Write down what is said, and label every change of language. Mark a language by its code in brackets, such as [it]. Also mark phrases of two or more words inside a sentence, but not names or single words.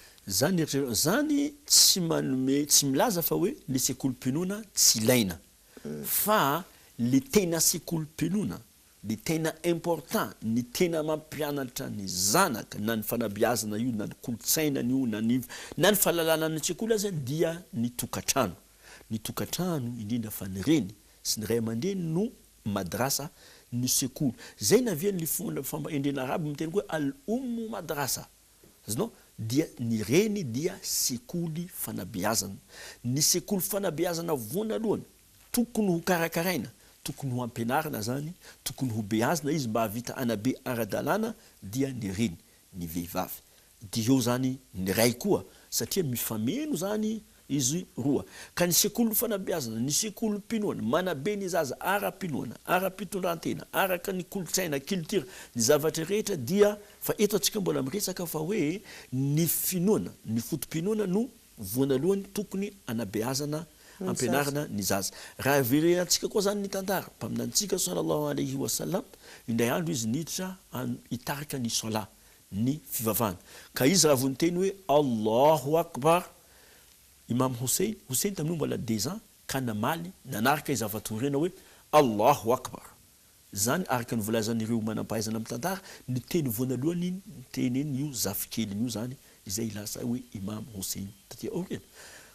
[mg] Zany eritreritro zany tsy manome tsy milaza fa hoe le sekolim-pinoana tsy ilaina fa le tena sekolim-pinoana, le tena important, ny tena mampianatra ny zanaka na ny fanabeazana io na ny kolotsainany io na ny fahalalana ny tsekoly azy dia ny tokatrano. Ny tokatrano indrindra fa ny reny sy ny ray aman-dreny no madrasa ny sekoly. Zay navian'ny fomba endrena araby miteny hoe [ar] الأم مدرسة. [mg] Azonao dia ny reny dia sekoly fanabeazana. Ny sekoly fanabeazana voanalohany tokony ho karakaraina, tokony ho ampianarina zany, tokony ho beazina izy mba havita anabe ara-dalàna dia ny reny, ny vehivavy. Dia eo zany ny ray koa satria mifameno zany izy roa. Ka ny sekoly fanabeazana, ny sekolim-pinoana manabe ny zaza ara-pinoana, ara-pitondran-tena, araka ny kolotsaina, culture, ny zavatra rehetra dia fa eto atsika mbola miresaka fa hoe ny finoana, ny fotom-pinoana no voanalohany tokony anabeazana ampianarana ny zaza. Raha verenantsika koa zany ny tantara mpaminantsika [ar] صلى الله عليه وسلم, [mg] indray andro izy niditra hitarika ny sola, ny fivavahana. Ka izy raha voniteny hoe [ar] الله أكبر, [mg] Imam Hussein tamin'io mbola 10 ans ka namaly nanarika izy avatorena hoe [ar] الله أكبر. [mg] Zany araka ny volazan'ireo manampahaizana amin'ny tantara ny teny voanalohany ny teny io zafikely io zany izay lasa hoe Imam Hussein taty aoriana.